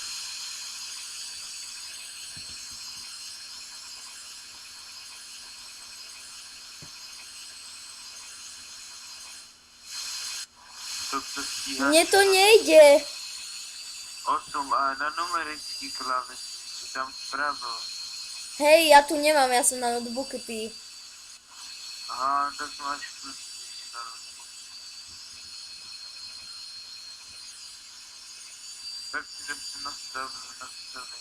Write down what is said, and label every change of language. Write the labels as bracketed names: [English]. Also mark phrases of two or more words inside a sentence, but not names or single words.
[Czech] To stíháš. [Slovak] Mne to nejde. [Czech] 8 a na numerický klávesnici, tam vpravo. [Slovak] Hej, ja tu nemám, ja som na notebooku, ty. [Czech] Aha, tak máš plus, když na notebooku. Tak si dobře nastavení.